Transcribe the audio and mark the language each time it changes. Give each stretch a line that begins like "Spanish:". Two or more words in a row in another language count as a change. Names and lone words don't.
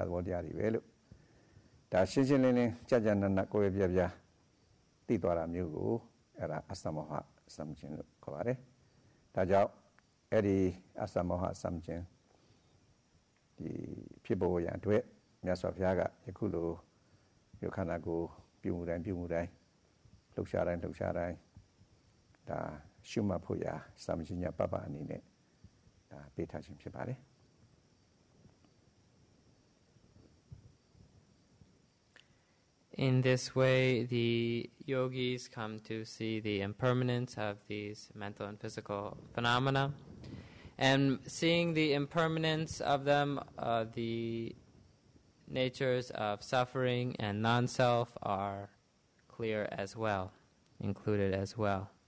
Burmese: ဘောတရားတွေပဲလို့ဒါရှင်းရှင်းလင်းလင်းကြာကြာနာနာကိုယ်ပြပြသိသွားတာမျိုးကိုအဲ့ဒါအစမောဟစံခြင်းလို့ခေါ်ပါတယ်ဒါကြောင့်အဲ့ဒီအစမောဟစံခြင်းဒီဖြစ်ပေါ်ရန်အတွက်မြတ်စွာဘုရားကယခုလိုယုတ်ခန္ဓာကိုပြုမှုတိုင်းလှုပ်ရှားတိုင်းဒါရှုမှတ်ဖို့ရာစံခြင်းညာပပအနေနဲ့ဒါပေးထားခြင်းဖြစ်ပါတယ်
English: In this way, the yogis come to see the impermanence of these mental and physical phenomena. And seeing the impermanence of them, the natures of suffering and non-self are clear as well, included as well.